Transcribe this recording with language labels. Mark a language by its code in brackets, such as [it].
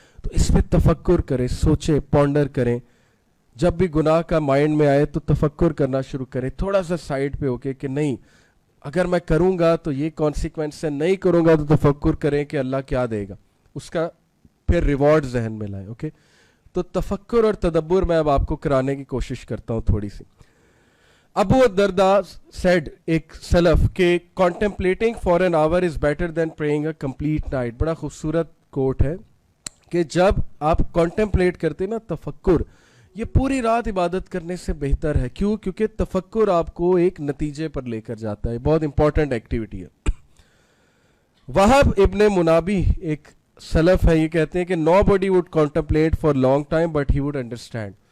[ur] تو اس پہ تفکر کریں, سوچیں, پونڈر کریں. جب بھی گناہ کا مائنڈ میں آئے تو تفکر کرنا شروع کریں, تھوڑا سا سائڈ پہ ہو کے کہ نہیں اگر میں کروں گا تو یہ کانسیکوینس ہے, نہیں کروں گا تو تفکر کریں کہ اللہ کیا دے گا, اس کا پھر ریوارڈ ذہن میں لائیں. اوکے, تو تفکر اور تدبر میں اب آپ کو کرانے کی کوشش کرتا ہوں تھوڑی سی. [en] ابو الدرداء said, [ur] ایک سلف, کہ [en] contemplating for an hour is better than praying a complete night. [ur] بڑا خوبصورت کوٹ ہے کہ جب آپ contemplate کرتے نا تفکر, یہ پوری رات عبادت کرنے سے بہتر ہے. کیوں؟ کیونکہ تفکر آپ کو ایک نتیجے پر لے کر جاتا ہے, بہت امپورٹنٹ ایکٹیویٹی ہے. [en] وہب ابن منابی [ur] ایک سلف ہے, یہ کہتے ہیں کہ [en] nobody would contemplate for long time but he would understand.